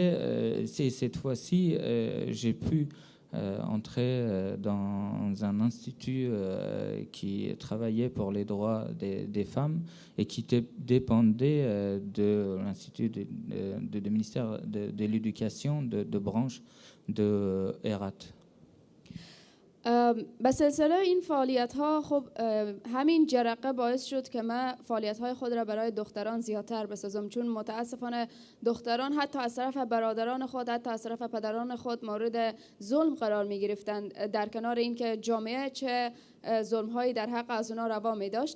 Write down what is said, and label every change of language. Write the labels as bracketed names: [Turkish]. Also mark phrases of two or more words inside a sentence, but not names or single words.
[French] Cette fois-ci, j'ai pu entrer dans un institut qui travaillait pour les droits des femmes et qui dépendait de l'institut du ministère de l'éducation de branche de Herat. [Persian] به سلسله این فعالیت ها خب همین جرقه باعث شد که من فعالیت های خود را برای دختران زیادتر بسازم، چون متاسفانه دختران حتی از طرف برادران خود حتی از طرف پدران خود مورد ظلم قرار می گرفتند، در کنار اینکه جامعه چه ظلم هایی در حق از اونا روا می داشت.